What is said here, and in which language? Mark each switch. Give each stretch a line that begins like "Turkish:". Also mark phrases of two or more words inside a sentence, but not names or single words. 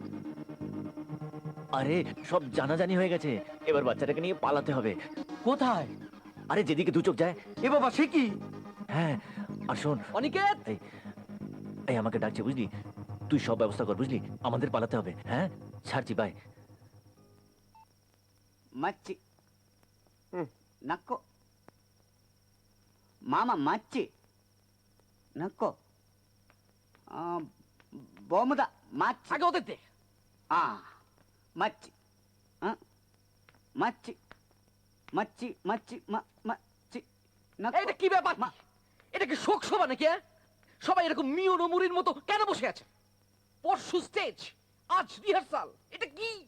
Bangla: আরে সব জানাজানি হয়ে গেছে, এবার বাচ্চাটাকে নিয়ে পালাতে হবে। কোথায়? আরে যেদিকে 2 চোখ যায়। এ বাবা, সে কি? হ্যাঁ, আর শোন অনিকেত, এই আমাকে ডাকছে, বুঝলি? তুই সব ব্যবস্থা কর, বুঝলি? আমাদের পালাতে হবে। হ্যাঁ, ছাড়ছি, বাই।
Telugu: మచ్చి నక్కో మామ మచ్చి నక్కో బొమ్మద మచ్చి
Bangla: আগে ওদের দে।
Telugu: మచ్చి మచ్చి మచ్చి మచ్చి మచ్చి
Bangla: এটা কি ব্যাপার? এটা কি শোক সভা নাকি? সবাই এরকম মিও নমুরির মতো কেন বসে আছে? পরশু স্টেজ, আজ রিহার্সাল। এটা কি?